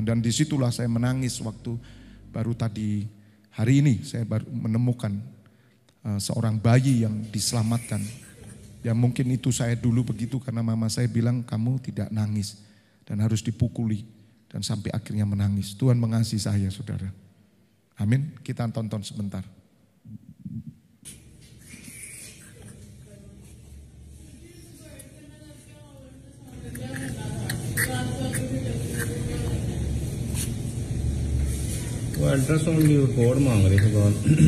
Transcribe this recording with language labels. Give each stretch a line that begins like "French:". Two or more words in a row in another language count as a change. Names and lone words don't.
Indonesian: Dan disitulah saya menangis waktu baru tadi hari ini saya baru menemukan seorang bayi yang diselamatkan. Ya mungkin itu saya dulu begitu karena mama saya bilang kamu tidak nangis dan harus dipukuli, dan sampai akhirnya menangis. Tuhan mengasihi saya saudara. Amin. Kita tonton sebentar.
Hindi: वो अल्ट्रासाउंड की रिपोर्ट मांग रहे थे बहुत।